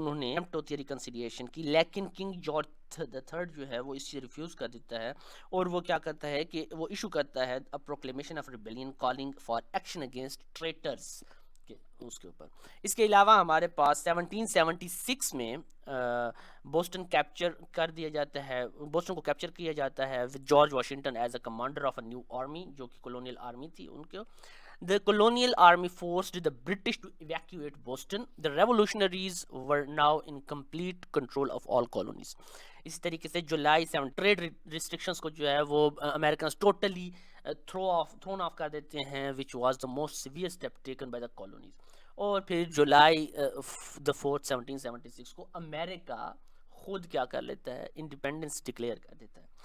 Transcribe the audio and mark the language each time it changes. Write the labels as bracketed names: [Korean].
[Urdu] انہوں نے اٹیمپٹ ہوتی ہے ریکنسیلیشن کی، لیکن کنگ جارج the third جو ہے وہ اس سے ریفیوز کر دیتا ہے، اور وہ کیا کرتا ہے کہ وہ ایشو کرتا ہے [English] a proclamation of rebellion calling for action against traitors [Urdu] اس کے اوپر. اس کے علاوہ ہمارے پاس 1776 میں بوسٹن کیپچر کر دیا جاتا ہے، بوسٹن کو کیپچر کیا جاتا ہے with George Washington as a commander of a new army جو کہ کولونیل آرمی تھی ان کے. [English] The colonial army forced the British to evacuate Boston. The revolutionaries were now in complete control of all colonies. [Urdu] اسی طریقے سے جولائی 7 trade restrictions کو جو ہے وہ امریکنز ٹوٹلی تھرون آف کر دیتے ہیں [English] which was the most severe step taken by the colonies. [Urdu] اور پھر جولائی the 4th 1776 کو امریکہ خود کیا کر لیتا ہے انڈیپینڈنس ڈکلیئر کر دیتا ہے.